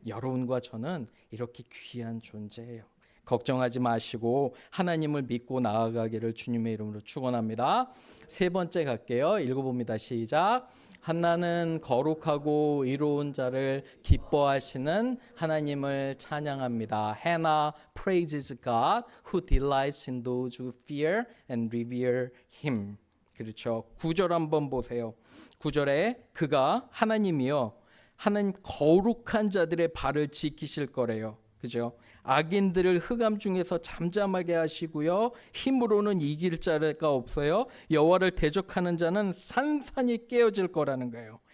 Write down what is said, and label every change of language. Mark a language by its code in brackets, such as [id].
[ko] 여러분과 저는 이렇게 귀한 존재예요. 걱정하지 마시고 하나님을 믿고 나아가기를 주님의 이름으로 축원합니다. 세 번째 갈게요. 읽어봅니다. 시작. 한나는 거룩하고 의로운 자를 기뻐하시는 하나님을 찬양합니다. [en] Hannah praises God who delights in those who fear and revere him. [ko] 그렇죠. 9절 한번 보세요. 9절에 그가 하나님이요, 하나님 거룩한 자들의 발을 지키실 거래요. 그죠? 악인들을 흑암 중에서 잠잠하게 하시고요, 힘으로는 이길 자가 없어요. 여호와를 대적하는 자는 산산이 깨어질 거라는 거예요.